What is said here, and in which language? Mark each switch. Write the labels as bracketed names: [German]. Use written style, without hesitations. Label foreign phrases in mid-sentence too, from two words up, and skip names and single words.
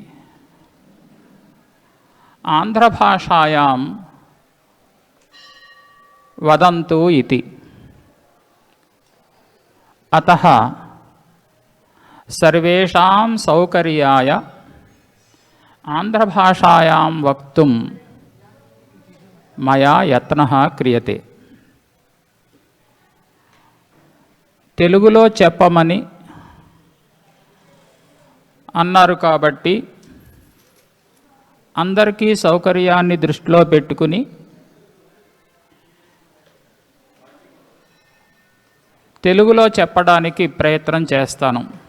[Sanskrit] आंध्रभाषायां वदन्तु इति। अतः सर्वेषां सौकर्याय आंध्रभाषायां वक्तुं मया यत्नः क्रियते। [Telugu] తెలుగులో చెప్పమని అన్నారు కాబట్టి అందరికీ సౌకర్యాన్ని దృష్టిలో పెట్టుకుని తెలుగులో చెప్పడానికి ప్రయత్నం చేస్తాను.